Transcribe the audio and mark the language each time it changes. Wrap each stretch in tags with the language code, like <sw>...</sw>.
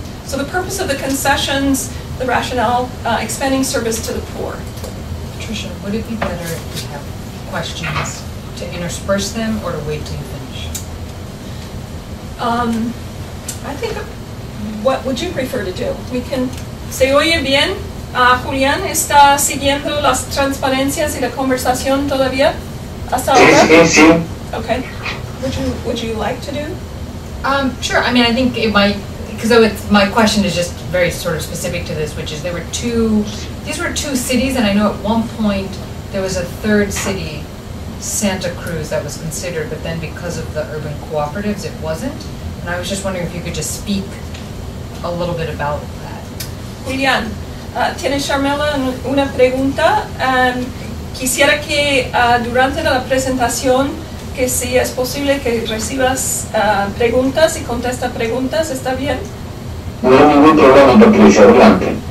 <en>So the purpose of the concessions, the rationale, expanding service to the poor. Patricia, would it be better if we have questions to intersperse them or to wait till you finish? I think, what would you prefer to do? We can,</en> <es>¿se oye bien? Julián, ¿está siguiendo las transparencias y la conversación todavía? ¿Hasta ahora? Sí.</es> <en>Okay. Would you like to do? Sure. I mean, I think it might, because my question is just very sort of specific to this, which is these were two cities, and I know at one point there was a third city, Santa Cruz, that was considered, but then because of the urban cooperatives, it wasn't. And I was just wondering if you could just speak a little bit about that.</en> <es>Julián, tiene Sharmela una pregunta. Quisiera que durante la presentación, que si es posible que recibas preguntas y contesta preguntas, ¿está bien? No hay ningún problema, Patricia, adelante.</es>